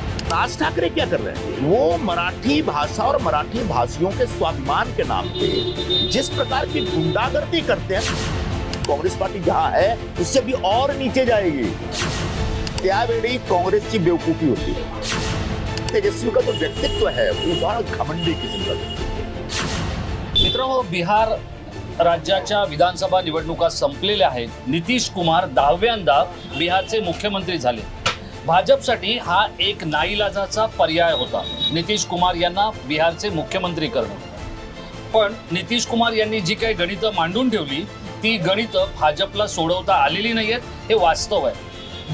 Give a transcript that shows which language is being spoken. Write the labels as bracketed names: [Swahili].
[Hindi] राज ठाकरे क्या कर रहे हैं? वो मराठी भाषा और मराठी भाषियों के स्वाभिमान के नाम पे जिस प्रकार की गुंडागर्दी करते हैं, कांग्रेस पार्टी जहां है उससे भी और नीचे जाएगी। [Marathi] त्यावेळी कांग्रेसची बेवकूफी होती। [Hindi] तेजस्वी का जो व्यक्तित्व है वो बहुत घमंडी किस्म का व्यक्तित्व है। [Marathi] मित्रांनो, बिहार राज्याच्या विधानसभा निवडणुका संपलेल्या आहेत। नितीश कुमार 10व्यांदा बिहारचे मुख्यमंत्री झाले। भाजपसाठी हा एक नाईलाजाचा पर्याय होता, नितीश कुमार यांना बिहारचे मुख्यमंत्री करणं। पण नितीश कुमार यांनी जी काही गणितं मांडून ठेवली ती गणितं भाजपला सोडवता आलेली नाहीयेत, हे वास्तव आहे।